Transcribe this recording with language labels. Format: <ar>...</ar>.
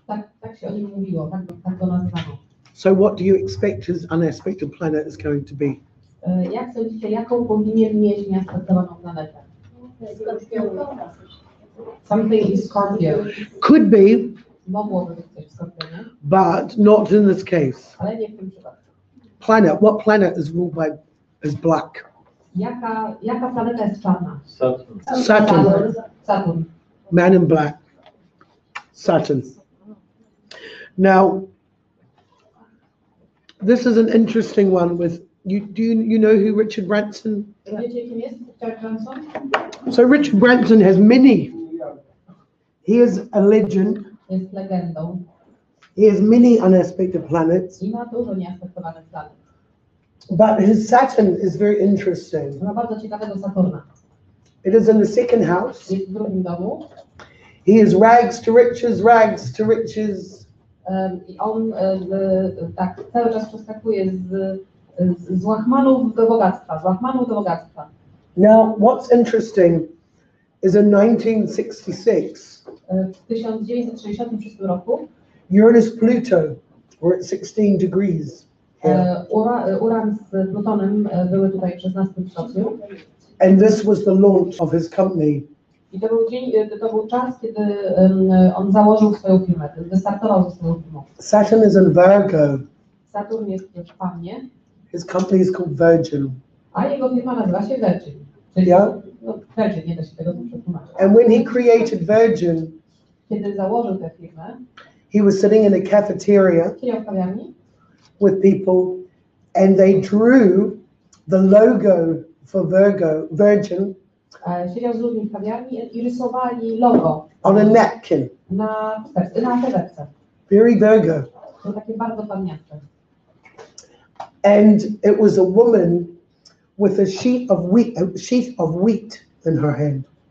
<pl>Tak się o nim mówiło, tak go nazywano.</pl> <en>So what do you expect his unaspected planet is going to be?</en> <pl>Jak sądzicie, jaką powinien mieć nieaspektowaną planetę?</pl> <en>Something in Scorpio. Could be,</en> <pl>Mogłoby być coś w Skorpionie,</pl> <en>but not in this case.</en> <pl>ale nie w tym przypadku.</pl> <en>Planet, what planet is ruled by, is black?</en> <pl>Jaka planeta jest czarna?</pl> <en>Saturn.</en> <pl>Saturn.</pl> <en>Man in Black. Saturn. Now, this is an interesting one with, do you know who Richard Branson?</en> <pl>Wiecie, kim jest Richard Branson?</pl> <en>So Richard Branson has many. He is a legend.</en> <pl>Jest legendą</pl> <en>He has many unaspected planets,</en> <pl>i ma dużo nieaspektowanych planet.</pl> <en>but his Saturn is very interesting.</en> <pl>Ma bardzo ciekawego Saturna.</pl> <en>It is in the second house.</en> <pl>Jest w drugim domu</pl> <en>He is rags to riches, rags to riches.</en> <pl>I on tak cały czas przeskakuje z łachmanów do bogactwa, z łachmanów do bogactwa.</pl> <en>Now, what's interesting is in 1966,</en> <pl>W 1966 roku</pl> <en>Uranus Pluto were at 16 degrees. here.</en> <pl>Uran z Plutonem były tutaj w 16 stopniu.</pl> <en>And this was the launch of his company.</en> <pl>I to był czas, kiedy on założył swoją firmę, wystartował ze swoją firmą.</pl> <en>Saturn is in Virgo.</en> <pl>Saturn jest w Pannie,</pl> <en>His company is called Virgin.</en> <pl>a jego firma nazywa się Virgin. Czyli Ja? no, Virgin, nie da się tego przetłumaczyć.</pl> <en>And when he created Virgin,</en> <pl>Kiedy założył tę firmę,</pl> <en>he was sitting in a cafeteria</en> <pl>siedział w kawiarni</pl> <en>with people and they drew the logo for Virgin</en> <pl>siedział z ludźmi w kawiarni i rysowali logo</pl> <en>on a napkin.</en> <pl>na serwetce.</pl> <en>Very Virgo.</en> <pl>To takie bardzo panniaste.</pl> <en>And it was a woman with a sheath of wheat in her hand.</en>